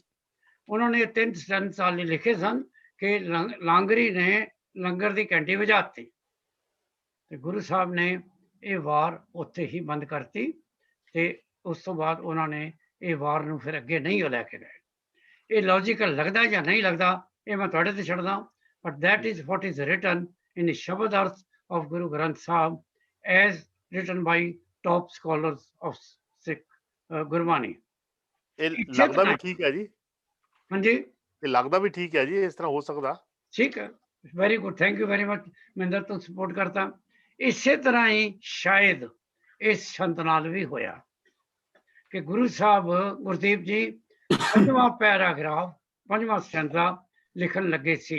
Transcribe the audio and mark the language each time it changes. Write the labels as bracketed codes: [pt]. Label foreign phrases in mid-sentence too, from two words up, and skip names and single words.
[pa] ਉਹਨਾਂ ਨੇ 3 ਸਟੈਂਜ਼ ਵਾਲੇ ਲਿਖੇ ਸਨ ਕਿ ਲਾਂਗਰੀ ਨੇ ਲੰਗਰ ਦੀ ਘੰਟੀ ਵਜਾਤੀ ਤੇ ਗੁਰੂ ਸਾਹਿਬ ਨੇ ਇਹ ਵਾਰ ਉੱਥੇ ਹੀ ਬੰਦ ਕਰਤੀ ਤੇ ਉਸ ਤੋਂ ਬਾਅਦ ਉਹਨਾਂ ਨੇ ਇਹ ਵਾਰ ਨੂੰ ਫਿਰ ਅੱਗੇ ਨਹੀਂ ਲੈ ਕੇ ਗਏ। ਇਹ ਲੌਜੀਕਲ ਲੱਗਦਾ ਜਾਂ ਨਹੀਂ ਲੱਗਦਾ ਇਹ ਮੈਂ ਤੁਹਾਡੇ ਤੇ ਛੱਡਦਾ, ਬਟ [en] that is what is written in [pa] ਸ਼ਬਦ ਅਰਥ [en] of ਗੁਰੂ ਗ੍ਰੰਥ ਸਾਹਿਬ as written by top scholars of Sikh ਗੁਰਬਾਣੀ। [pa] ਇਹ ਲੱਗਦਾ ਵੀ ਠੀਕ ਹੈ ਜੀ? ਹਾਂਜੀ, ਇਹ ਲੱਗਦਾ ਵੀ ਠੀਕ ਹੈ ਜੀ, ਇਸ ਤਰ੍ਹਾਂ ਹੋ ਸਕਦਾ? ਠੀਕ ਹੈ, [en] very good, thank you very much [pa] ਮਹਿੰਦਰ, ਤੋਂ ਸਪੋਰਟ ਕਰਤਾ। ਇਸੇ ਤਰ੍ਹਾਂ ਹੀ ਸ਼ਾਇਦ ਇਸ ਛੰਤ ਨਾਲ ਵੀ ਹੋਇਆ ਕਿ ਗੁਰੂ ਸਾਹਿਬ ਗੁਰਦੀਪ ਜੀ 5ਵਾਂ ਪੈਰਾਗ੍ਰਾਫ 5ਵਾਂ ਸਟੈਂਜ਼ਾ ਲਿਖਣ ਲੱਗੇ ਸੀ।